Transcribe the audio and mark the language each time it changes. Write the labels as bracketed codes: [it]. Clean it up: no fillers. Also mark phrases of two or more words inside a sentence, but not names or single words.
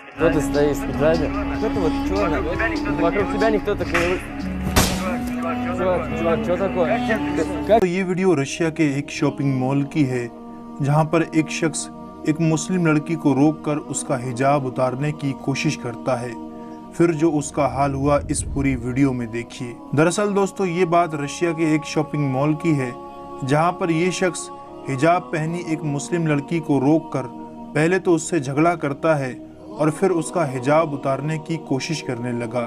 [ru] Кто ты стоишь сзади? Кто ты вот черный? Вокруг тебя никто так не... Чувак, что такое? [hi] तो ये वीडियो रशिया के एक शॉपिंग मॉल की है जहां पर एक शख्स एक मुस्लिम लड़की को रोककर उसका हिजाब उतारने की कोशिश करता है। फिर जो उसका हाल हुआ इस पूरी वीडियो में देखिए। दरअसल दोस्तों ये बात रशिया के एक शॉपिंग मॉल की है जहां पर ये शख्स हिजाब पहनी एक मुस्लिम लड़की को रोककर पहले तो उससे झगड़ा करता है और फिर उसका हिजाब उतारने की कोशिश करने लगा।